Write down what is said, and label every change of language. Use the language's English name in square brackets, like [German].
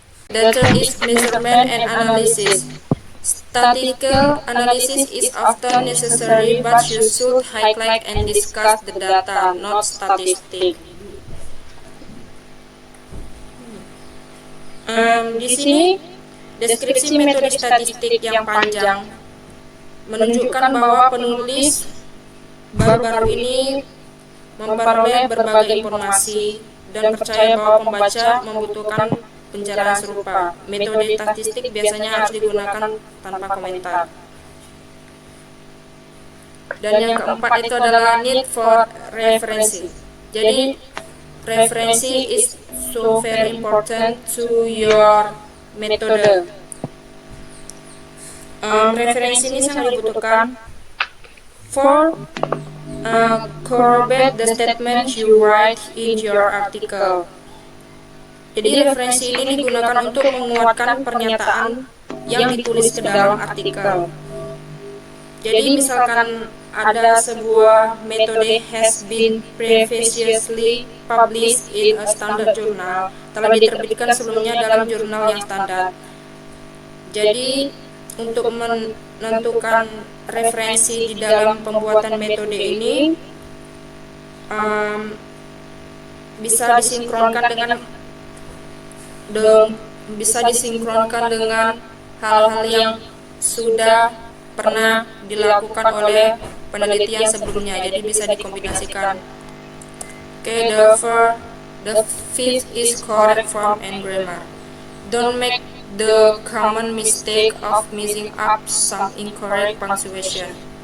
[English] The third is measurement and analysis. Statistical analysis is often necessary, but you should highlight and discuss the data, not statistics. [Indonesian] Di sini deskripsi metode statistik yang panjang menunjukkan bahwa penulis baru-baru ini memperoleh berbagai informasi, dan percaya bahwa pembaca membutuhkan pencerahan serupa. Metode statistik biasanya harus digunakan tanpa komentar. Dan yang keempat itu adalah [English] need for [Indonesian] referensi. Jadi referensi [English] is so very important to your method. [Indonesian] Referensi ini sangat dibutuhkan [English] for corroborate the statement you write in your article. [Indonesian] Jadi referensi ini digunakan untuk menguatkan pernyataan yang ditulis ke dalam artikel. Jadi misalkan ada sebuah metode [English] has been previously published in a standard journal, [Indonesian] telah diterbitkan sebelumnya dalam jurnal yang standar. Jadi untuk menentukan referensi di dalam pembuatan metode ini bisa disinkronkan dengan hal-hal yang sudah pernah dilakukan oleh penelitian sebelumnya, jadi bisa dikombinasikan. [English] The fifth is correct form and grammar. Don't make the common mistake of mixing up some incorrect punctuation.